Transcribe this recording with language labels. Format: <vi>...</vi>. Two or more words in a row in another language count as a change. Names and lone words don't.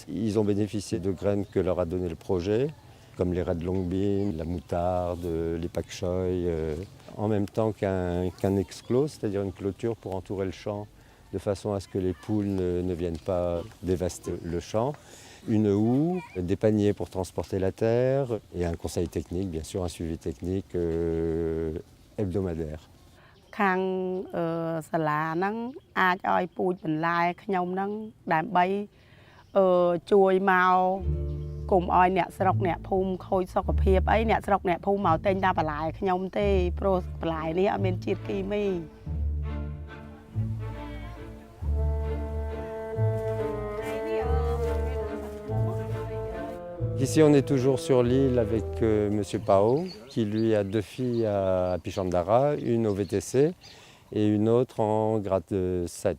<fr>Ils ont bénéficié de graines que leur a donné le projet, comme les</fr> <en>red long beans,</en> <fr>la moutarde, les pak choy, en même temps qu'un exclos, c'est-à-dire une clôture pour entourer le champ, de façon à ce que les poules ne viennent pas dévaster le champ. Une houe, des paniers pour transporter la terre et un conseil technique, bien sûr un suivi technique hebdomadaire.</fr> <km>ខាងសាលាហ្នឹងអាចឲ្យពូជបន្លែខ្ញុំហ្នឹងដើម្បីជួយមកគុំឲ្យអ្នកស្រុកអ្នកភូមិខូចសុខភាពអីអ្នកស្រុកអ្នកភូមិមកទិញតែបន្លែខ្ញុំទេព្រោះបន្លែនេះអត់មានជាតិគីមី</km> <fr>Ici, on est toujours sur l'île avec M. Pao, qui lui a 2 filles à Pichandara, une au VTC et une autre en grade 7.</fr>